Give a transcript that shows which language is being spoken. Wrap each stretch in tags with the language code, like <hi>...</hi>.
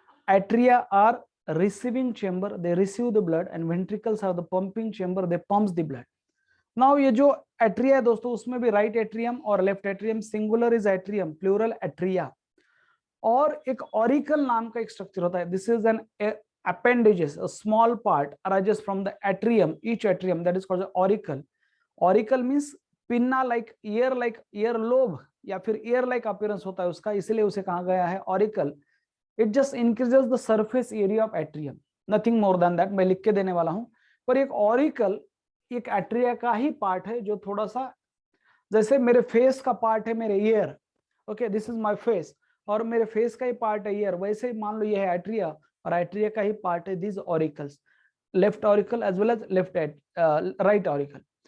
<en>Atria are receiving chamber, they receive the blood, and ventricles are the pumping chamber, they pumps the blood.</en> <hi>Now ये जो atria है दोस्तों, उसमें भी right atrium और left atrium,</hi> <en>Singular is atrium, plural atria.</en> <hi>और एक auricle नाम का एक स्ट्रक्चर होता है.</hi> <en>This is an appendages, a small part arises from the atrium, each atrium, that is called the auricle. Auricle means pinna like ear lobe</en> <hi>या फिर</hi> <en>ear like appearance</en> <hi>होता है उसका, इसलिए उसे कहा गया है auricle.</hi> <en>It just increases the surface area of atrium, nothing more than that.</en> <hi>मैं लिख के देने वाला हूं. पर एक auricle एक एट्रिया का ही पार्ट है जो थोड़ा सा, जैसे मेरे फेस का पार्ट है मेरे year, okay,</hi> <en>this is my face,</en> <hi>और मेरे फेस का ही पार्ट है ईयर, वैसे ही मान लो ये है एट्रिया और एट्रिया का ही पार्ट है this auricles, left auricle as well as left right auricle.</hi>